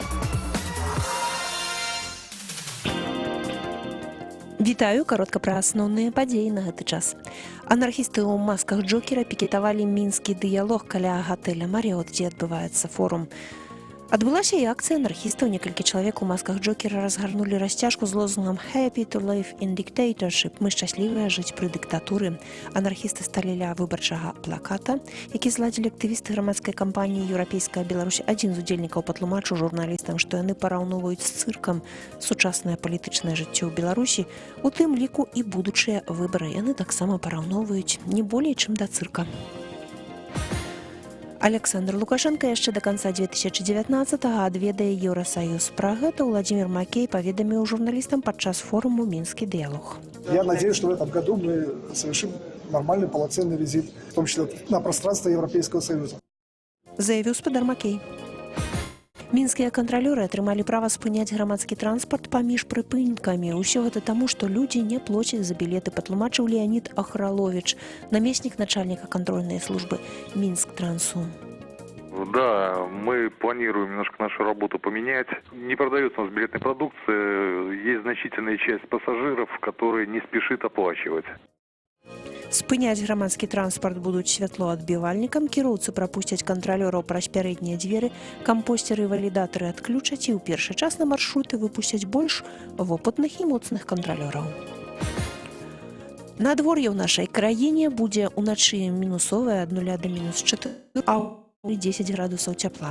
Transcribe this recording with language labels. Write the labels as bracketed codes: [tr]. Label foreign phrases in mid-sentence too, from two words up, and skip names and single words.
[be] Вітаю, каротка пра асноўныя падзеі на гэты час. Анархісты ў масках Джокера пікетавалі мінскі дыялог каля гатэля «Маріот», дзе адбываецца форум. Адбылася і акцыя анархістаў. Некалькі чалавек у масках Джокера разгарнулі расцяжку з лозунгам [en] «Happy to live in dictatorship» – [be] «Мы шчаслівыя жыць пры дыктатуры». Анархісты сталі ля выбарчага плаката, які зладзілі актывісты грамадскай кампаніі «Еўрапейская Беларусь». Адзін з удзельнікаў патлумачыў журналістам, што яны параўноўваюць з цыркам сучаснае палітычнае жыццё ў Беларусі, у тым ліку і будучыя выбары. Яны таксама параўноўваюць не болей, чым да цырка. Александр Лукашенко яшчэ [ru] до конца [be] 2019-го адведае Еўрасаюз. Пра гэта Владимир Макей паведаміў журналістам падчас форуму «Минский диалог». [ru] Я надеюсь, что в этом году мы совершим нормальный, полноценный визит, в том числе на пространство Европейского Союза. [be] Заявіў спадар Макей. Мінскія кантралёры атрымалі права спыняць грамадскі транспарт паміж прыпынкамі. Усё гэта таму, што людзі не плоцяць за білеты, патлумачыў Леонид Ахралович, намеснік [ru] начальника контрольной службы [be] Минсктрансу. [ru] Да, мы планируем немножко нашу работу поменять. Не продается у нас билетная продукция, есть значительная часть пассажиров, которые не спешит оплачивать. [be] Спыняць грамадскі транспарт будуць святлоадбівальнікам, кіроўцы прапусцяць кантралёраў праз пярэднія дзверы, кампостеры і валідатары адключаць і ў першы час на маршруты выпусцяць больш вопытных і моцных кантралёраў. Надвор'е ў нашай краіне будзе ўначы мінусовае ад 0 да -4, а ў 10 градусаў цяпла.